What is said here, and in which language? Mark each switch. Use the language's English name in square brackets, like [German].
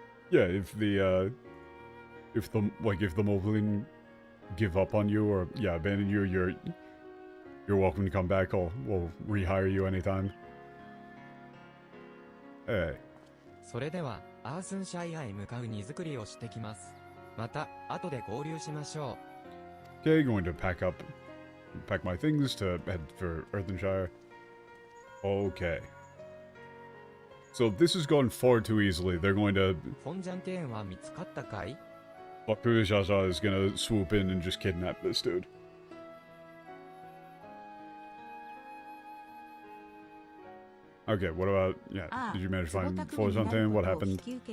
[English] Yeah, if the Moblin give up on you or, yeah, abandon you, you're welcome to come back. We'll rehire you anytime. Hey. [Japanese] それでは、アースンシャイアへ向かう荷造りをしてきます。また、後で合流しましょう。 [English] Okay, going to pack my things to head for Earthenshire. Okay. So this has gone far too easily. They're going to... [Japanese] フォンジャン庭園は見つかったかい？ [English] Baku Jaja is gonna swoop in and just kidnap this dude. Okay, what about... Yeah, did you manage to find Fonzonten? What happened?